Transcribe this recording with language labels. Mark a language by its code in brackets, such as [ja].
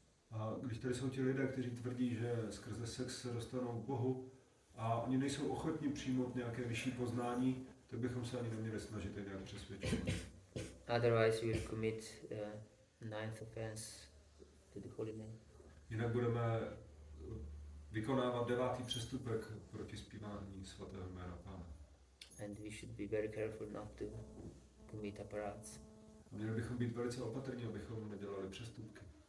[cs] A když tady jsou ti lidé, kteří tvrdí, že skrze sex se dostanou k Bohu a oni nejsou ochotní přijmout nějaké vyšší poznání, tak bychom se ani neměli snažit je nějak přesvědčit. [en] Otherwise we will commit ninth offense to the holy name. [cs] Jinak budeme vykonávat 9. přestupek proti zpívání svatého jména Pána. [en] And we should be very careful not to commit aparats. [cs] Měli bychom být velice opatrní, abychom nedělali přestupky.